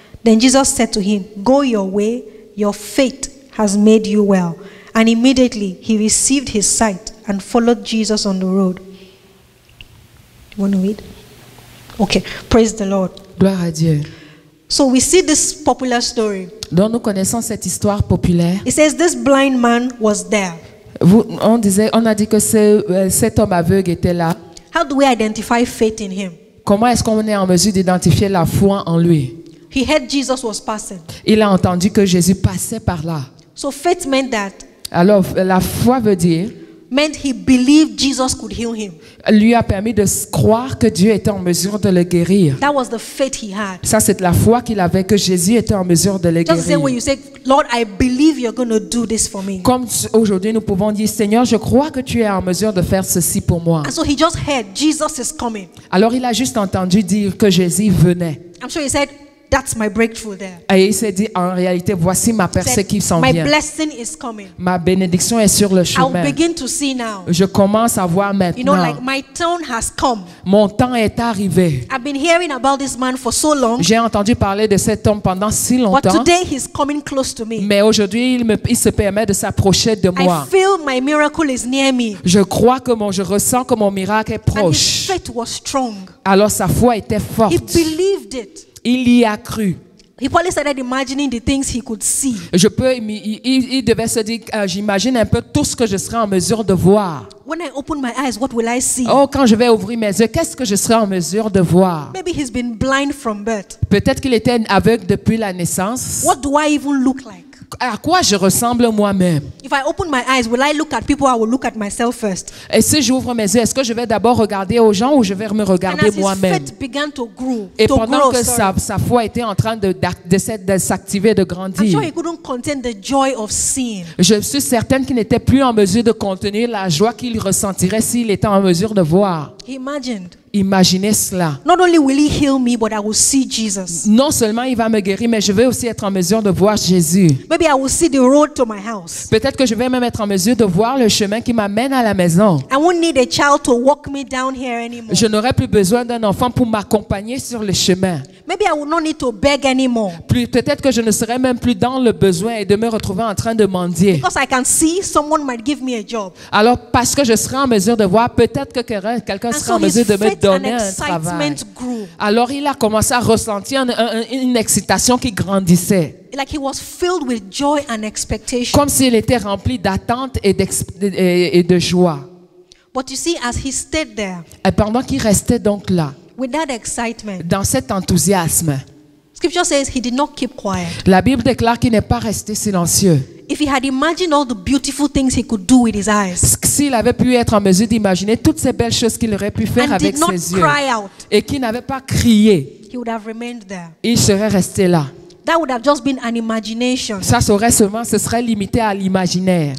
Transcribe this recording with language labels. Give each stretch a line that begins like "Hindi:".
English: Then Jesus said to him, Go your way, your faith has made you well. And immediately he received his sight and followed Jesus on the road. You want to read? Okay, praise the Lord.
French: Gloire à Dieu.
English: So we see this popular story.
French: Donc nous connaissons cette histoire populaire.
English: It says this blind man was there.
French: On a dit que cet homme aveugle était là.
English: How do we identify faith in him?
French: Comment est-ce qu'on est en mesure d'identifier la foi en lui?
English: He heard Jesus was passing.
French: Il a entendu que Jésus passait par là.
English: So faith meant that.
French: Alors la foi veut dire,
English: Meant he believed Jesus could heal him.
French: lui a permis de croire que Dieu était en mesure de le guérir.
English: That was the faith he had.
French: Ça, c'est la foi qu'il avait, que Jésus était en mesure de le
English: Just the same way
French: guérir.
English: you say, Lord, I believe you're going to do this for me.
French: Comme aujourd'hui, nous pouvons dire, Seigneur, je crois que tu es en mesure de faire ceci pour moi.
English: And so he just heard Jesus is coming.
French: Alors, il a juste entendu dire que Jésus venait.
English: I'm sure he said, that's my breakthrough there.
French: Et il s'est dit, en réalité, voici ma
English: He said,
French: percée qui s'en
English: my
French: vient.
English: blessing is coming.
French: Ma bénédiction est sur le
English: I'll
French: chemin.
English: begin to see now.
French: Je commence à voir
English: You know, like my turn has come.
French: Mon temps est arrivé.
English: I've been hearing about this man for so long,
French: J'ai entendu parler de cet homme pendant si
English: but
French: longtemps.
English: today he's coming close to me.
French: Mais aujourd'hui, il se permet de s'approcher de
English: I
French: moi.
English: feel my miracle is near me.
French: Je crois que je ressens que mon miracle est
English: And his
French: proche.
English: faith was strong.
French: Alors sa foi était
English: He
French: forte.
English: believed it.
French: Il y a cru.
English: He probably started imagining the things he could see.
French: Il devait se dire, j'imagine un peu tout ce que je serai en mesure de voir.
English: When I open my eyes, what will I see?
French: Oh, quand je vais ouvrir mes yeux, qu'est-ce que je serai en mesure de voir?
English: Maybe he's been blind from birth.
French: Peut-être qu'il était aveugle depuis la naissance.
English: What do I even look like?
French: à quoi je ressemble moi-même?
English: If I open my eyes, will I look at people or I will look at myself first?
French: Et si j'ouvre mes yeux, est-ce que je vais d'abord regarder aux gens ou je vais me
English: And
French: regarder
English: as his
French: moi-même?
English: faith began to grow,
French: Et pendant que sa foi était en train de s'activer, de
English: I'm
French: grandir,
English: sure he couldn't contain the joy of seeing.
French: je suis certaine qu'il n'était plus en mesure de contenir la joie qu'il ressentirait s'il était en mesure de voir.
English: He imagined,
French: Imaginez cela.
English: not only will he heal me, but I will see Jesus.
French: Non seulement il va me guérir, mais je vais aussi être en mesure de voir Jésus.
English: Maybe I will see the road to my house.
French: Peut-être que je vais même être en mesure de voir le chemin qui m'amène à la maison.
English: I won't need a child to walk me down here anymore.
French: Je n'aurai plus besoin d'un enfant pour m'accompagner sur le chemin.
English: Maybe I will not need to beg anymore.
French: Peut-être que je ne serai même plus dans le besoin et de me retrouver en train de mendier.
English: Because I can see someone might give me a job.
French: Alors, parce que je serai en mesure de voir, peut-être que quelqu'un
English: And
French: sera en
English: so his
French: mesure de me
English: faith and
French: donner un travail.
English: excitement grew.
French: Alors, il a commencé à ressentir une excitation qui grandissait.
English: Like he was filled with joy and expectation.
French: Comme s'il était rempli d'attente et de joie.
English: But you see, as he stayed there
French: Et pendant qu'il restait donc là,
English: with that excitement,
French: dans cet enthousiasme,
English: Scripture says he did not keep quiet.
French: la Bible déclare qu'il n'est pas resté silencieux.
English: If he had imagined all the beautiful things he could do with his eyes
French: S'il avait pu être en mesure d'imaginer toutes ces belles choses qu'il aurait pu faire
English: and
French: avec
English: did not
French: ses yeux
English: cry out,
French: et qu'il n'avait pas crié,
English: he would have remained there.
French: il serait resté là.
English: That would have just been an imagination.
French: Ce serait limité à l'imaginaire.